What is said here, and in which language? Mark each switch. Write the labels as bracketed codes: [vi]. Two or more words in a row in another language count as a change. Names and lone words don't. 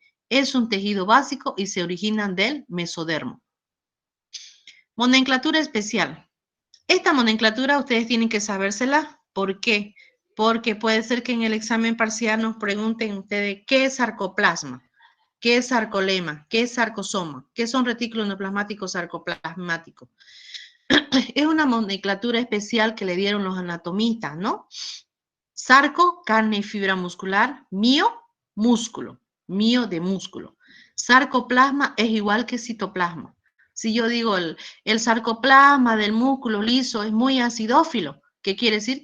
[es] Es un tejido básico y se originan del mesodermo. Nomenclatura especial. Esta nomenclatura ustedes tienen que sabérsela. ¿Por qué? Porque puede ser que en el examen parcial nos pregunten ustedes qué es sarcoplasma, qué es sarcolema, qué es sarcosoma, qué son retículos endoplasmáticos sarcoplasmáticos. Es una nomenclatura especial que le dieron los anatomistas, ¿no? Sarco, carne y fibra muscular. Mio, músculo. Mio de músculo. Sarcoplasma es igual que citoplasma. Si yo digo el sarcoplasma del músculo liso es muy acidófilo, ¿qué quiere decir?